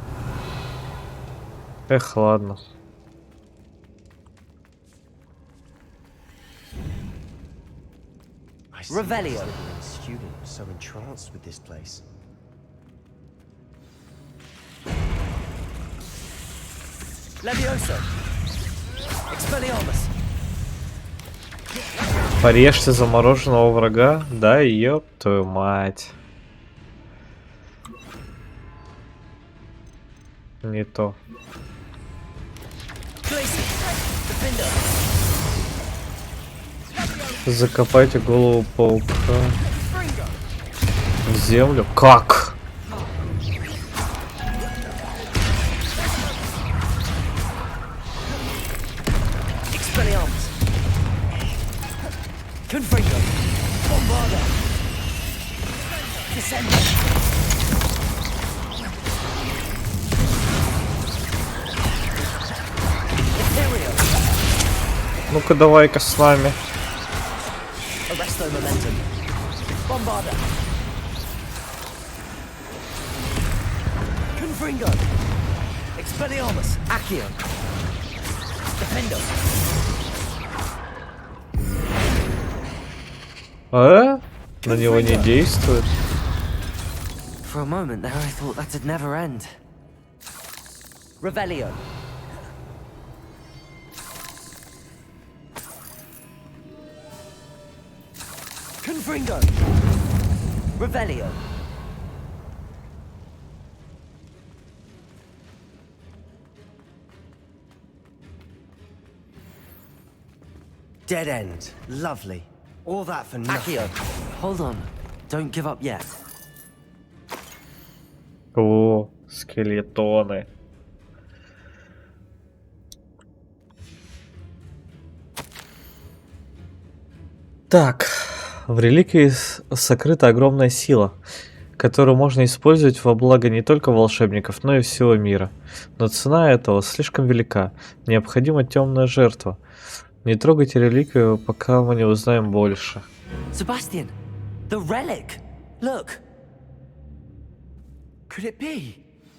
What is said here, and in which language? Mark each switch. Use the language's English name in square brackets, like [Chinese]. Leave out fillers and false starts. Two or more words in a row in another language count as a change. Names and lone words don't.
[Russian] Эх, ладно. [English] I see Revelio. the Slytherin student was so entranced with this place. Levioso. Expelliarmus. [Russian] Порежьте замороженного врага? Да, ёб твою мать. Не то. Закопайте голову паука в землю. Как? [English] Expelliarmus. Confringo. Bombarda. Descendo. [Russian] Ну-ка, давай-ка с нами. [English] Arresto momentum. Bombarda. Confringo. Expelliarmus. Accio. Defendo. [Russian] А? На него не действует. [English] For a moment there, I thought that'd never end. Revelio. Confringo. Revelio. Dead end. Lovely. All that for nothing. Accio. Hold on. Don't give up yet. [Russian] О, скелетоны. Так, в реликвии сокрыта огромная сила, которую можно использовать во благо не только волшебников, но и всего мира. Но цена этого слишком велика. Необходима темная жертва. Не трогайте реликвию, пока мы не узнаем больше. [English] Sebastian, the relic. Look. Could it be?